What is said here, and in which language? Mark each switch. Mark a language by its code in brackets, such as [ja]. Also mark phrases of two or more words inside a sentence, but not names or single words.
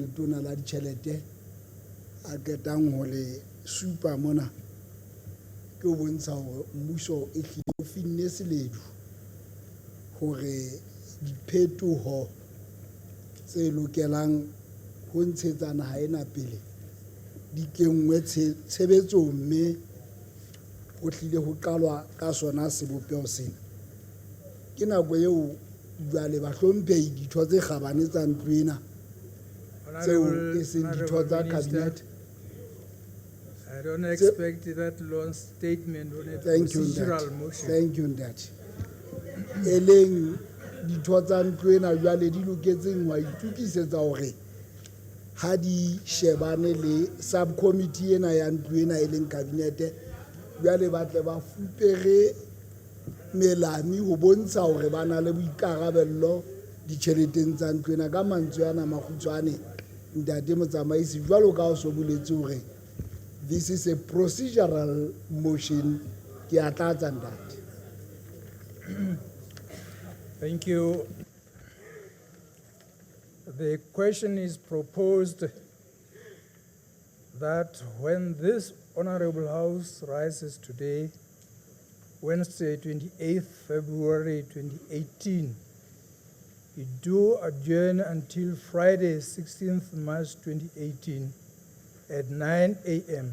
[st] letona la ditjhelete a ketang ho le supa mona ke o bontsha hore mmuso e hlile o finne seledu hore diphetoho tse lokelang ho ntshetsa naha ena pele di kenngwe tshebetsong, mme ho hlile ho qalwa ka sona sebopeho sena. Ke nako eo jwale bahlomphehi ditho tse kgabane tsa ntlo ena tseo e seng ditho tsa cabinet. [en] I don't expect that long statement on a procedural motion. Thank you, Ndati. [st] E leng ditho tsa ntlo ena jwale di loketseng wa itukisetsa hore ha di shebane le subcommittee ena ya ntlo ena e leng kabinete jwale ba tle ba fupere melami ho bontsha hore ba na le boikarabello ditjheleteng tsa ntlo ena. Ka mantswe ana makgutshwane, Ntate Motsamaisi, jwalo ka o so boletse hore [en] this is a procedural motion, [st] ke a tlatsa Ntate. [en] Thank you. The question is proposed that when this Honorable House rises today, Wednesday, 28th February 2018, it do adjourn until Friday, 16th March 2018 at 9 a.m.